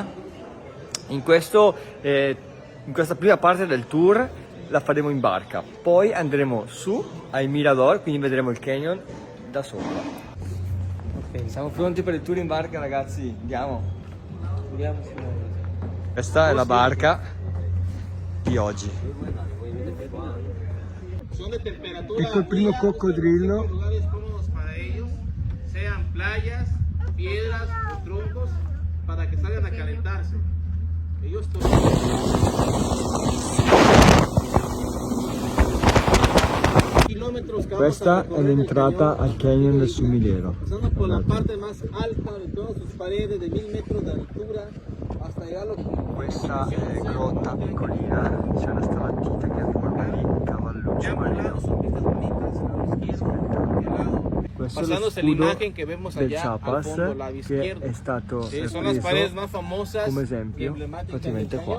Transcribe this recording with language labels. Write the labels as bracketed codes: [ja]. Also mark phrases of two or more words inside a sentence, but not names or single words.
[it] In questa prima parte del tour la faremo in barca, poi andremo su ai Mirador, quindi vedremo il canyon da sopra. Ok, siamo pronti per il tour in barca, ragazzi, andiamo. Questa è la barca di oggi. Ecco il primo coccodrillo. [es] Sean playas, piedras o troncos para que salgan a calentarse. Ellos [it] Questa è l'entrata al Canyon del Sumidero. [es] Pasando por la parte más alta de todas sus paredes de 1000 metros de altura hasta llegarlo. [it] Questa è grotta piccolina, c'è una stalattite che ha forma di cavalluccio marino. Questo è lo scudo del Chiapas che è stato preso come esempio praticamente qua.